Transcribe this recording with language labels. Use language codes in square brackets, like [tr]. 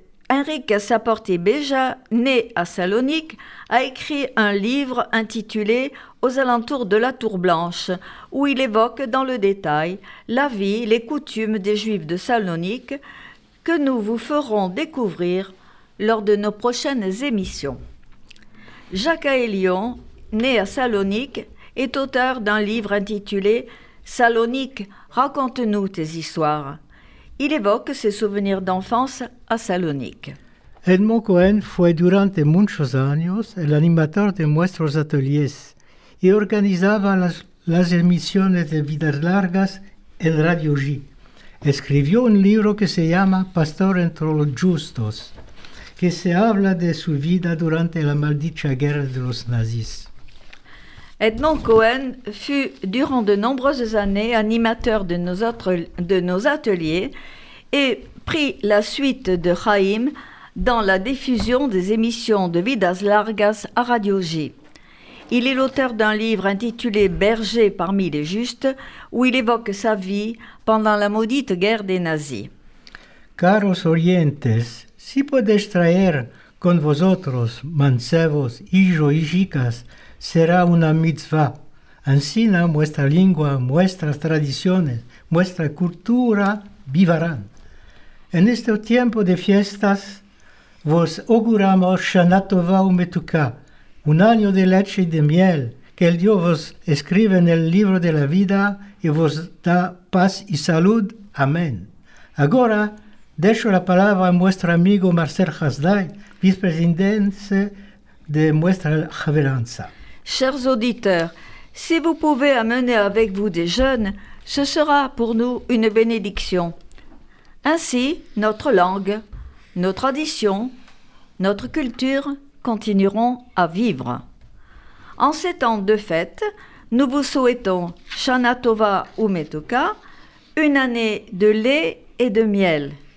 [fr] Enrique Saporti-Beja, né à Salonique, a écrit un livre intitulé « Aux alentours de la Tour Blanche » où il évoque dans le détail la vie, les coutumes des Juifs de Salonique que nous vous ferons découvrir lors de nos prochaines émissions. Jacques Aelion, né à Salonique, est auteur d'un livre intitulé « Salonique, raconte-nous tes histoires ». Il évoque ses souvenirs d'enfance à Salonique. [lad] Edmond Cohen fue durante muchos años el animador de nuestros ateliers y organizaba las emisiones de Vidas Largas en Radio J. Escribió un libro que se llama Pastor entre los Justos, que se habla de su vida durante la maldita guerra de los nazis. [fr] Edmond Cohen fut durant de nombreuses années animateur de nos ateliers et prit la suite de Chaim dans la diffusion des émissions de Vidas Largas à Radio J. Il est l'auteur d'un livre intitulé « Berger parmi les justes » où il évoque sa vie pendant la maudite guerre des nazis. [lad] Caros oyentes, si podéis traer con vosotros mancebos, hijos y chicas, será una mitzvah. Ansina nuestra lengua, nuestras tradiciones, nuestra cultura vivirán. En este tiempo de fiestas, vos auguramos Shana Tova Umetuka, un año de leche y de miel, que el Dios vos escribe en el libro de la vida y vos da paz y salud. Amén. Ahora, dejo la palabra a nuestro amigo Marcel Hasdai, vicepresidente de nuestra Javeranza. [fr] Chers auditeurs, si vous pouvez amener avec vous des jeunes, ce sera pour nous une bénédiction. Ainsi, notre langue, nos traditions, notre culture continueront à vivre. En ces temps de fête, nous vous souhaitons Shana Tova Umetuka, une année de lait et de miel.